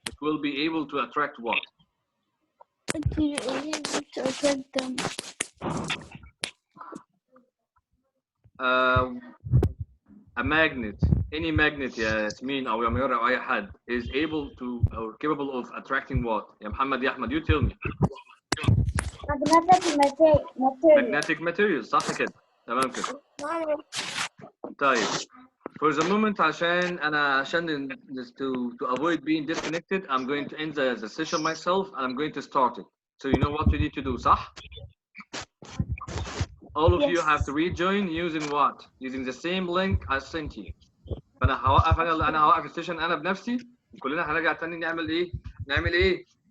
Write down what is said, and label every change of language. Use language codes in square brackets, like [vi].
[en] It will be able to attract what? To attract them. A magnet, any magnet [ar] يا ياسمين أو يا ميار أو أي حد [en] is able to or capable of attracting what? [ar] يا محمد يا أحمد, [en] you tell me. Magnetic material [ar] صح كده؟ تمام كده. [en] طيب for the moment عشان to avoid being disconnected, I'm going to end the session myself and I'm going to start it. So you know what you need to do, [ar] صح? [en] All of you have to rejoin using what? Using the same link I sent you. [ar] فانا هوقف السيشن انا بنفسي وكلنا هنرجع تاني نعمل ايه؟